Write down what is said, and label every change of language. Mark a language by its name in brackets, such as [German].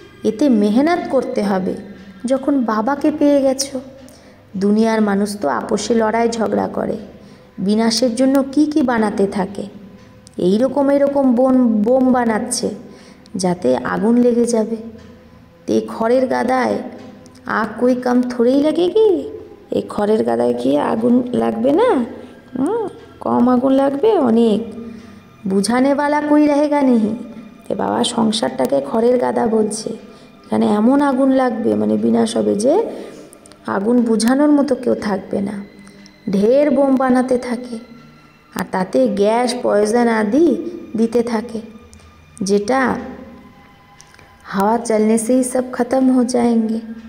[Bangla] এতে মেহনত করতে হবে। যখন বাবাকে পেয়ে গেছো, দুনিয়ার মানুষ তো আপোষে লড়াই ঝগড়া করে, বিনাশের জন্য কি কি বানাতে থাকে, এরকম বোম বানাচ্ছে যাতে আগুন লেগে যাবে। তো এই খড়ের গাদায় আগ [Hindi] कोई कम थोड़ी लगेगी, [Bangla] এই খড়ের গাদায় কি আগুন লাগবে না? কম আগুন লাগবে অনেক। [Hindi] বুঝানে वाला कोई रहेगा नहीं। [Bangla] তো বাবা সংসারটাকে খড়ের গাদা বলছে, এখানে এমন আগুন লাগবে মানে বিনাশ হবে যে আগুন বুঝানোর মতো কেউ থাকবে না। ঢের বোম বানাতে থাকে আর তাতে গ্যাস পয়জন আদি দিতে থাকে, যেটা হাওয়া চলने [Hindi] से ही सब खत्म हो जाएंगे।